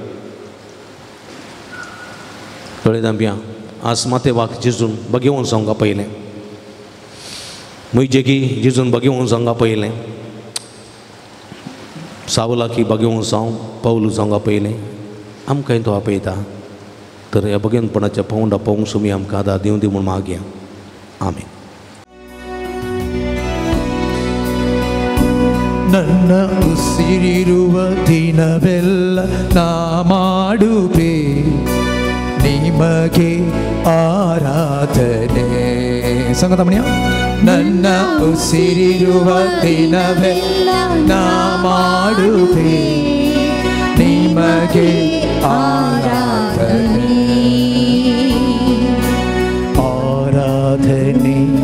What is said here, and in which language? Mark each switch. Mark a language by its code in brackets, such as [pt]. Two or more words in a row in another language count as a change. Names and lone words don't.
[kok] दोळे धांपया आज माथेवाक जेजून बघेवून सांग आपयलें मुयजेकी जेजून बघेवून सांग आपयलें सावलाकी बघेवून सांग पावलू सांग आपयलें आमकांय तो आपयता तर ह्या बघेनपणाच्या पावंडा पावूंक सुमी आमकां आदार दिवं दी म्हूण मागया आमीन [kn] ನನ್ನ ಉಸಿರಿರುವ ದಿನವೆಲ್ಲ ನಾ ಮಾಡುವೆ ನಿಮಗೆ ಆರಾಧನೆ ಸಂಗತಮಣಿಯ ನನ್ನ ಉಸಿರಿರುವ ದಿನವೆಲ್ಲ ನಾ ಮಾಡುವೆ ನಿಮಗೆ ಆರಾಧನೆ ಆರಾಧನೆ